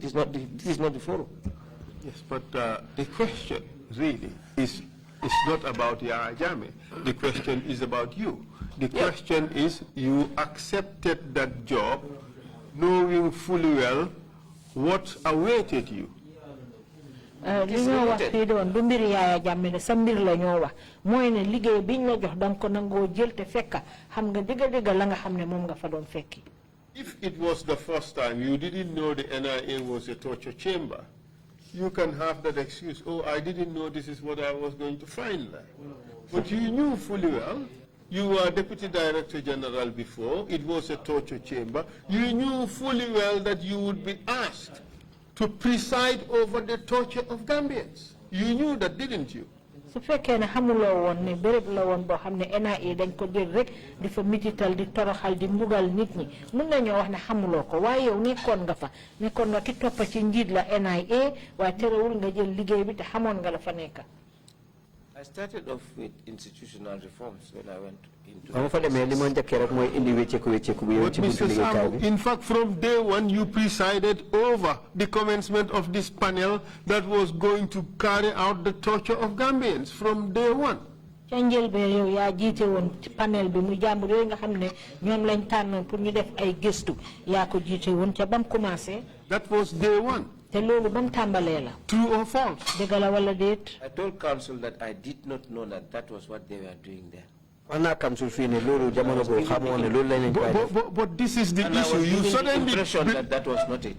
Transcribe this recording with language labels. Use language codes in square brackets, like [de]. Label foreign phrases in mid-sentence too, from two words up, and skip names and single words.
[en] This is not the forum. Yes, but the question really is not about Yaya Jammeh. The question is about you. The question is, you accepted that job knowing fully well what awaited you. [wo] li ñoo wax fii doon du mbir Yaya Jammeh ne sa mbir la ñoo wax mooy ne liggéey biñ la jox danga ko nangoo jël te fekka xam nga digga la nga xam ne moom nga fa doon fekki. [en] If it was the first time you didn't know the NIA was a torture chamber, you can have that excuse, oh, I didn't know this is what I was going to find there. But you knew fully well, you were Deputy Director General before, it was a torture chamber, you knew fully well that you would be asked to preside over the torture of Gambians. You knew that, didn't you? [wo] su fekkee ne xamuloo woon ne béréb la woon boo xam ne NIA dañ ko jël rek di fa mitital di toroxal di mbugal nit ñi mun nañoo wax ne xamuloo ko waaye yow nekkoon nga ki toppa ci njiit la NIA waaye terewul nga jël liggéey bi te xamoon nga la fa nekk. [en] I started off with institutional reforms when I went into. Mr. Sambou, in fact, from day one, you presided over the commencement of this panel that was going to carry out the torture of Gambians from day one. [wo] Panel bi mu jàmbur yooyu nga xam ne ñoom lañ tànnoon pour ñu def ay gëstu yaa ko jiite woon ca bam commencé. [en] That was day one. True or false? I told council that I did not know that was what they were doing there. But this is the issue. You suddenly that was not it.